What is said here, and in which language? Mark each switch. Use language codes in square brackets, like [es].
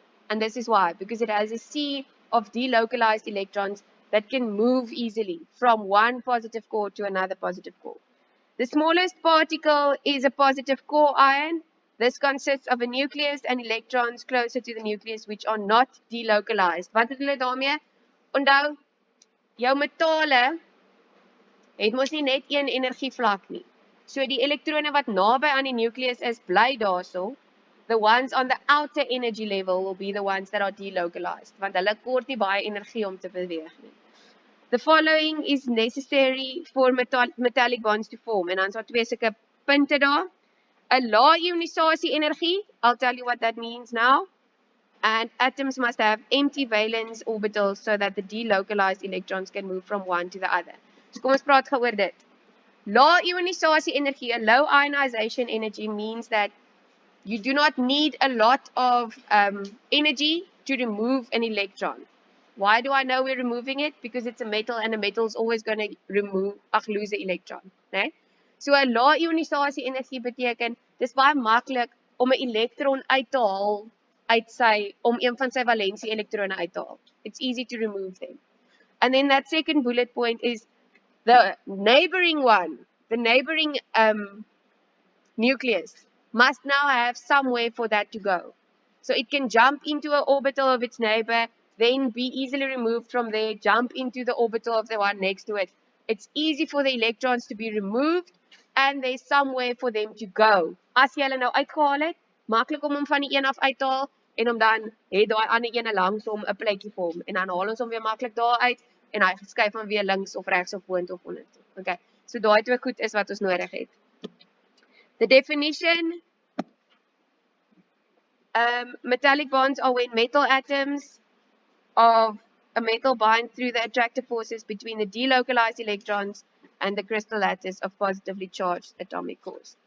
[en] And this is why, because it has a sea of delocalized electrons that can move easily from one positive core to another positive core. The smallest particle is a positive core ion. This consists of a nucleus and electrons closer to the nucleus which are not delocalized. [af] Wat het hulle daarmee? Onthou, jou metale het mos nie net een energievlak nie. So die elektrone wat naby aan die nucleus is, bly daarso. [en] The ones on the outer energy level will be the ones that are delocalized, [af] want hulle kort nie baie energie om te beweeg nie. [en] The following is necessary for metallic bonds to form. [af] En dan is daar twee sulke punte daar. [en] A low ionization energy, I'll tell you what that means now. And atoms must have empty valence orbitals so that the delocalized electrons can move from one to the other. [af] So kom ons praat gou oor dit. [en] Low ionization energy, a low ionization energy means that you do not need a lot of energy to remove an electron. Why do I know we're removing it? Because it's a metal and a metal is always going to lose an electron. [af] Nee? So 'n lae ionisasie energie beteken dis baie maklik om 'n elektron uit te haal om een van sy valensie elektrone uit te haal. [en] It's easy to remove them. And then that second bullet point is the neighboring one, the neighboring nucleus must now have somewhere for that to go. So it can jump into an orbital of its neighbor, then be easily removed from there, jump into the orbital of the one next to it. It's easy for the electrons to be removed, and there's somewhere for them to go. [af] As jy hulle nou uitgehaal het, maklik om hom van die een af uit te haal, en om dan het daai ander ene langs hom 'n plekkie vir hom, en dan haal ons hom weer maklik daar uit, en hy skuif hom weer links of regs of boontoe of ondertoe. Okay, so daai twee goed is wat ons nodig het. [en] The definition, metallic bonds are when metal atoms of a metal bind through the attractive forces between the delocalized electrons and the crystal lattice of positively charged atomic cores.